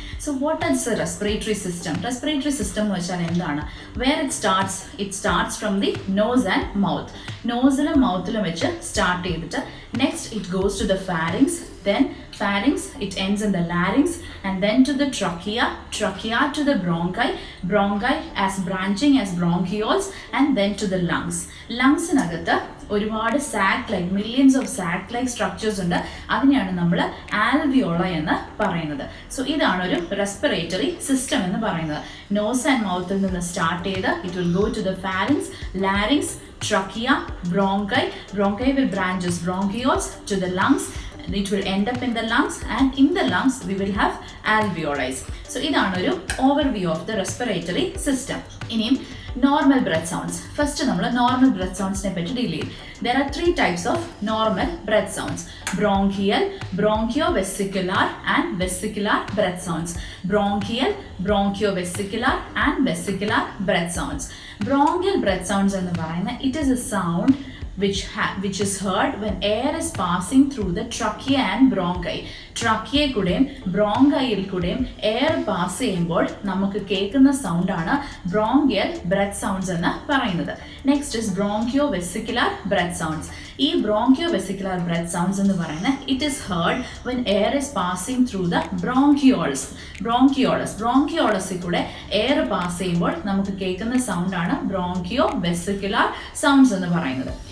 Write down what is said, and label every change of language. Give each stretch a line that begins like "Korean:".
English: So what is the respiratory system? Respiratory system where it starts from the nose and mouth. Nose and mouth start. Next it goes to the pharynx, then pharynx it ends in the larynx, and then to the trachea to the bronchi as branching as bronchioles, and then to the lungs. Lungsinagata
Malayalam: ഒരുപാട്
English: sac like millions of sac like structures
Malayalam: ഉണ്ട്. അതിനെയാണ് നമ്മൾ ആൽവിയോള എന്ന് പറയുന്നത്.
English: so
Malayalam: ഇതാണ് ഒരു respiratory system എന്ന് പറയുന്നത്.
English: nose and മൗത്തിൽ
Malayalam: നിന്ന്
English: Start ചെയ്ത് it will go to the pharynx, larynx, trachea, bronchi will branch as bronchioles to the lungs. It will end up in the lungs, and in the lungs we will have alveoli. So
Malayalam: ഇതാണ് ഒരു
English: overview of the respiratory system.
Malayalam: ഇനിയും
English: normal breath sounds.
Malayalam: First നമ്മൾ
English: normal breath sounds
Malayalam: നെ പറ്റി deal ചെയ്യും.
English: There are three types of normal breath sounds: bronchial, bronchiovesicular and vesicular breath sounds. Bronchial, bronchiovesicular and vesicular breath sounds. Bronchial breath sounds
Malayalam: എന്ന് പറയുന്നത്
English: it is a sound which is heard when air is passing through the trachea and bronchi.
Malayalam: ട്രക്കിയെ കൂടെയും ബ്രോങ്കയിൽ കൂടെയും air pass ചെയ്യുമ്പോൾ നമുക്ക് കേൾക്കുന്ന സൗണ്ടാണ് bronchial breath sounds എന്ന് പറയുന്നത്.
English: Next is bronchovesicular breath sounds. ഈ bronchovesicular breath sounds
Malayalam: എന്ന് പറയുന്നത്
English: it is heard when air is passing through the
Malayalam: ബ്രോങ്കിയോളസിൽ കൂടെ എയർ പാസ് ചെയ്യുമ്പോൾ നമുക്ക് കേൾക്കുന്ന സൗണ്ടാണ് ബ്രോങ്കിയോ വെസിക്കുലർ സൗണ്ട്സ് എന്ന് പറയുന്നത്.